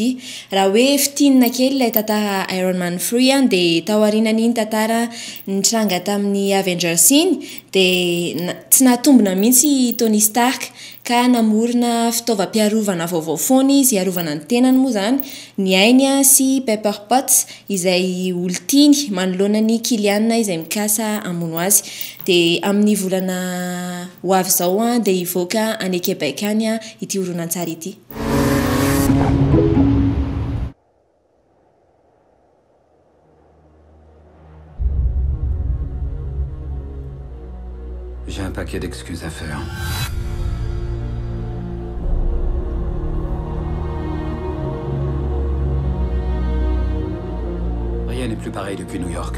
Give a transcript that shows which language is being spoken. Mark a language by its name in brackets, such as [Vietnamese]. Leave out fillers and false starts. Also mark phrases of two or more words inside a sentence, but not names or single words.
[Malagasy] Raha hoe fitinina kely ilay tantara Iron Man 3 dia taorianany iny tantara nitranga tamin'ny Avengers iny dia tsy nahatombona mihitsy Tony Stark ka namorona fitaovam-piarovana vaovao foana izy iarovana ny tenany moa zany ny ainy sy Pepper Potts izay olon-tiny manoloana ny Kylian izay mikasa hamono azy dia amin'ny volana ho avy zao dia hivoaka any Québec any ity horonan-tsary ity. [French] J'ai un paquet d'excuses à faire. Rien n'est plus pareil depuis New York.